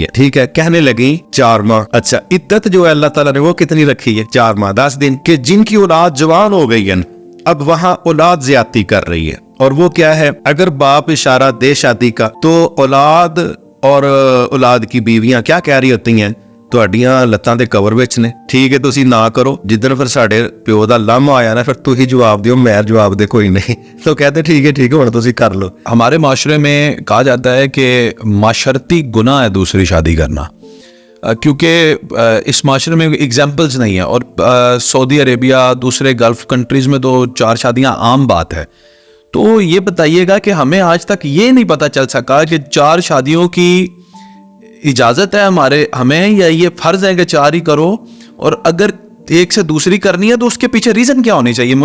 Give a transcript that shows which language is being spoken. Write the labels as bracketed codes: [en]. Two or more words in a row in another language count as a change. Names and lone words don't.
[ur] ٹھیک ہے، کہنے لگی 4 ماہ۔ اچھا، عدت جو ہے اللہ تعالیٰ نے وہ کتنی رکھی ہے؟ 4 ماہ 10 دن، کہ جن کی اولاد جوان ہو گئی ہے اب وہاں اولاد زیادتی کر رہی ہے، اور وہ کیا ہے؟ اگر باپ اشارہ دے شادی کا تو اولاد اور اولاد کی بیویاں کیا کہہ رہی ہوتی ہیں؟ [pa] ਤੁਹਾਡੀਆਂ ਲੱਤਾਂ ਦੇ ਕਵਰ ਵਿੱਚ ਨੇ, ਠੀਕ ਹੈ ਤੁਸੀਂ ਨਾ ਕਰੋ। ਜਿੱਦਣ ਫਿਰ ਸਾਡੇ ਪਿਓ ਦਾ ਲਾਮਾ ਆਇਆ ਨਾ, ਫਿਰ ਤੁਸੀਂ ਜਵਾਬ ਦਿਓ, ਮੈਂ ਜਵਾਬ ਦੇ ਕੋਈ نہیں। [ur] تو کہتے ٹھیک ہے [pa] ਹੁਣ ਤੁਸੀਂ [ur] کر لو۔ ہمارے معاشرے میں کہا جاتا ہے کہ معاشرتی گناہ ہے دوسری شادی کرنا، کیونکہ اس معاشرے میں ایگزامپلز نہیں ہیں، اور سعودی عربیہ دوسرے [en] Gulf countries [ur] میں تو 4 شادیاں عام بات ہے۔ تو یہ بتائیے گا کہ ہمیں آج تک یہ نہیں پتہ چل سکا کہ 4 شادیوں کی اجازت ہے ہمیں یا یہ فرض ہے کہ 4 ہی کرو، اور اگر ایک سے دوسری کرنی ہے تو اس کے پیچھے ریزن کیا ہونی چاہیے؟